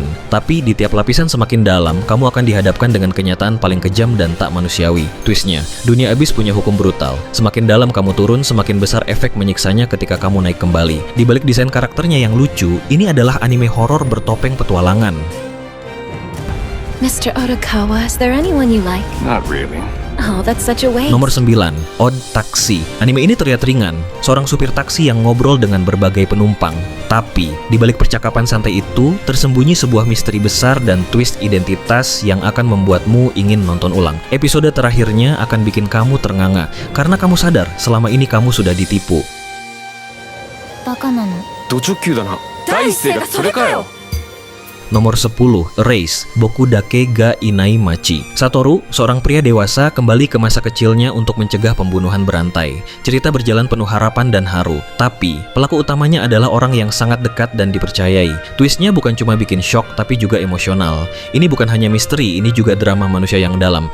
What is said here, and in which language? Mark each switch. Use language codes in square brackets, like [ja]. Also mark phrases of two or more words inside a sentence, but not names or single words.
[id] Tapi di tiap lapisan semakin dalam, kamu akan dihadapkan dengan kenyataan paling kejam dan tak manusiawi. Twistnya, dunia Abyss punya hukum brutal. Semakin dalam kamu turun, semakin besar efek menyiksanya ketika kamu naik kembali. Di balik desain karakternya yang lucu, ini adalah anime horor bertopeng petualangan. [en] Mr. Otokawa, is there anyone you like? Not really. Oh, that's such a waste. [id] Nomor 9, Odd Taxi. Anime ini terlihat ringan, seorang supir taksi yang ngobrol dengan berbagai penumpang. Tapi, di balik percakapan santai itu, tersembunyi sebuah misteri besar dan twist identitas yang akan membuatmu ingin nonton ulang. Episode terakhirnya akan bikin kamu ternganga, karena kamu sadar selama ini kamu sudah ditipu. [ja] バカなの。ド直球だな。第一声がそれかよ。 [id] Nomor 10, Erase, Bokudake ga Inaimachi. Satoru, seorang pria dewasa, kembali ke masa kecilnya untuk mencegah pembunuhan berantai. Cerita berjalan penuh harapan dan haru. Tapi, pelaku utamanya adalah orang yang sangat dekat dan dipercayai. Twistnya bukan cuma bikin shock, tapi juga emosional. Ini bukan hanya misteri, ini juga drama manusia yang dalam.